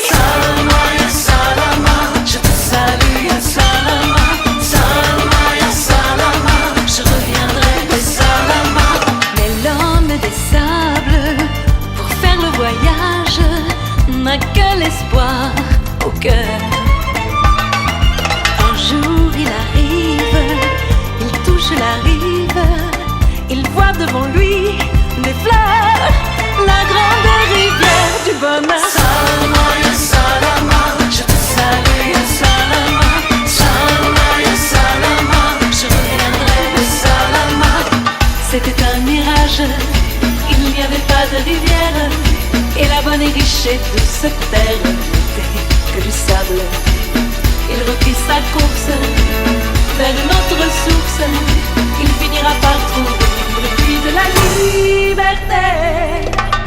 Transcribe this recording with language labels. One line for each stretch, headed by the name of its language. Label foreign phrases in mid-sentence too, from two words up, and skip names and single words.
Arabic: سلامة، يا سلامة,
French: je te salue,
Arabic: يا سلامة. سلامة، يا سلامة,
French: je reviendrai,
Arabic: يا سلامة.
French: Mais l'homme des sables, pour faire le voyage, n'a que l'espoir au cœur. Un jour il arrive, il touche la rive, il voit devant lui des fleurs, la grande rivière du bonheur.
Arabic: سلامة، يا سلامة,
French: je te salue,
Arabic: يا سلامة. سلامة، يا سلامة,
French: je reviendrai,
Arabic: يا سلامة.
French: C'était un mirage, il n'y avait pas de rivière, et la bonne et riche et douce terre n'était que du sable. Il reprit sa course vers une autre source, il finira par trouver le puits de la liberté.